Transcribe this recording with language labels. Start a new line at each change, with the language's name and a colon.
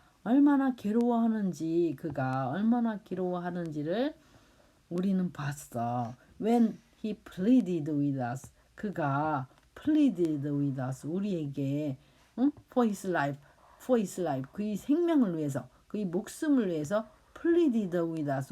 Korean: 얼마나 괴로워하는지를 우리는 봤어.
English: When he pleaded with us.
Korean: 그가
English: pleaded with us.
Korean: 우리에게
English: for his life.
Korean: 그의 생명을 위해서, 그의 목숨을 위해서
English: pleaded with us.